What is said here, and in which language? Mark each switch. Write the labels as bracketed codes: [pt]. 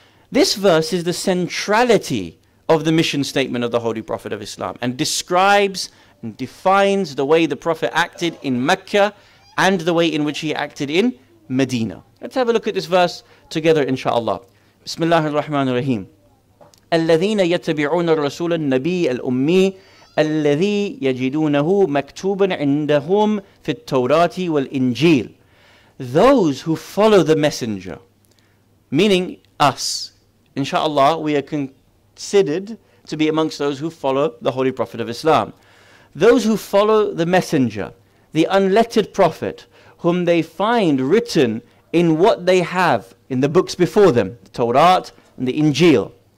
[en] This verse is the centrality of the mission statement of the Holy Prophet of Islam and describes and defines the way the Prophet acted in Mecca and the way in which he acted in Medina. Let's have a look at this verse together, inshallah. Bismillahir Rahmanir Rahim. [ar] الذين يتبعون الرسول النبي الأمي الذي يجدونه مكتوبا عندهم في التوراة والإنجيل. [en] Those who follow the messenger, meaning us. Inshallah, we are considered to be amongst those who follow the Holy Prophet of Islam. Those who follow the messenger, the unlettered prophet, whom they find written in what they have in the books before them, the Torah and the Injil.